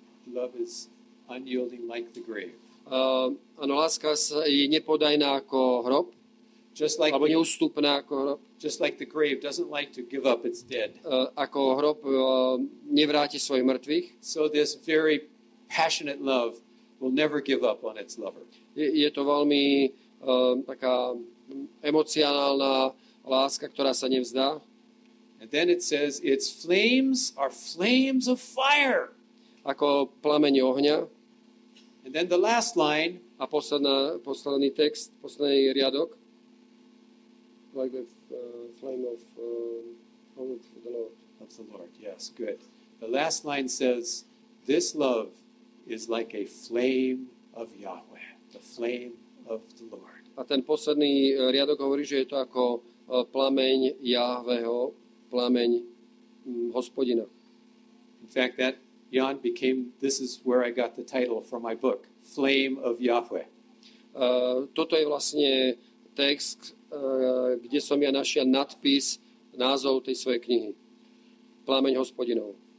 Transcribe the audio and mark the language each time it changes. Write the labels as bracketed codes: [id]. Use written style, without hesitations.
[en] Love is unyielding like the grave. [sk] Áno, láska je nepodajná ako hrob. Alebo neústupná ako hrob. [en] Just like the grave doesn't like to give up its dead. [sk] Ako hrob nevráti svojich mŕtvych. [en] So this very passionate love will never give up on its lover. [sk] Je to veľmi taká emocionálna láska, ktorá sa nevzdá. [en] And then it says its flames are flames of fire. [sk] Ako plameň ohňa. [en] And then the last line. [sk] A posledný text, posledný riadok. [en] Like the flame of the Lord. Of the Lord, yes, good. The last line says, this love is like a flame of Yahweh, the flame of the Lord. [sk] A ten posledný riadok hovorí, že je to ako plameň Jahveho, plameň Hospodina. [en] In fact, that Jan this is where I got the title for my book, Flame of Yahweh. [sk] Toto je vlastne text, kde som ja našiel nadpis, názov tej svojej knihy. Plameň Hospodinov.